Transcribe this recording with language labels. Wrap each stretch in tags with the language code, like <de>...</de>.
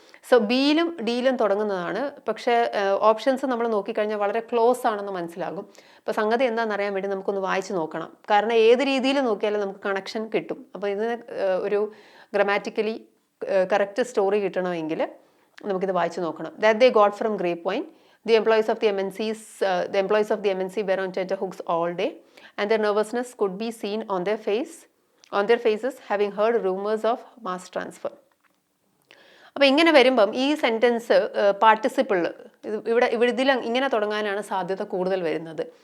<ml>So ബിയിലും ഡിയിലും തുടങ്ങുന്നതാണ്. പക്ഷേ options നമ്മൾ നോക്കിക്കഴിഞ്ഞാൽ വളരെ ക്ലോസ് ആണെന്ന് മനസ്സിലാകും. അപ്പോൾ സംഗതി എന്താണെന്ന് അറിയാൻ വേണ്ടി നമുക്കൊന്ന് വായിച്ച് നോക്കണം. കാരണം ഏത് രീതിയിൽ നോക്കിയാലും നമുക്ക് കണക്ഷൻ കിട്ടും. അപ്പോൾ ഇതിന് ഒരു ഗ്രാമാറ്റിക്കലി കറക്റ്റ് സ്റ്റോറി കിട്ടണമെങ്കിൽ നമുക്കിത് വായിച്ച് നോക്കണം.</ml> <en>That they got from grape wine. The employees of the MNC were on tenterhooks all day and their nervousness could be seen on their faces having heard rumors of mass transfer.</en> <ml>അപ്പോൾ ഇങ്ങനെ വരുമ്പം ഈ sentence participle ഇതിൽ ഇങ്ങനെ തുടങ്ങാനാണ് സാധ്യത കൂടുതൽ വരുന്നത്.</ml>